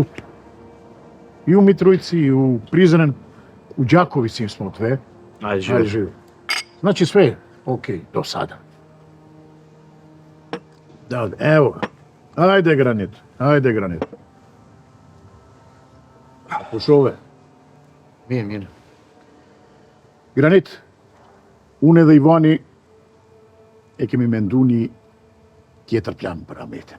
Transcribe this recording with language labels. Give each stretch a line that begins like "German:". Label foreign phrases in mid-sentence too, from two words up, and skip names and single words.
Serbian: I u Mitrovici, i u Prizren, u Đakovici smo 2. Ajde, živi. Znači sve, Okej, do sada. Evo, hajde Granit, hajde Granit.
Albanian: Pushove. Mirë. Granit, unë edhe Ivani e kemi mendu një tjetër plan për Ahmetin.